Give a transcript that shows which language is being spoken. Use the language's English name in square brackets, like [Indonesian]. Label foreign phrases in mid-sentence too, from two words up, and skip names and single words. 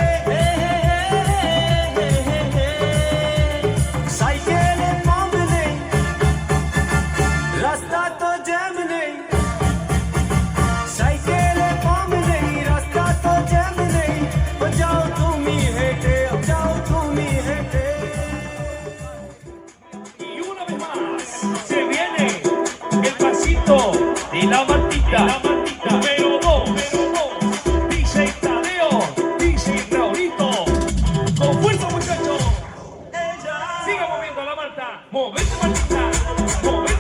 [Bangla] সাইকেলে পাম্প নেই, রাস্তা তো জ্যাম নেই। সাইকেলে পাম্প নেই, রাস্তা তো জ্যাম নেই। যাও তুমি হেঁটে, যাও তুমি হেঁটে। [Spanish] Y una vez más se viene el pasito de la Martita, número 2, dice Tadeo, dice Raulito, con fuerza muchachos, siga moviendo la Marta, movete Martita,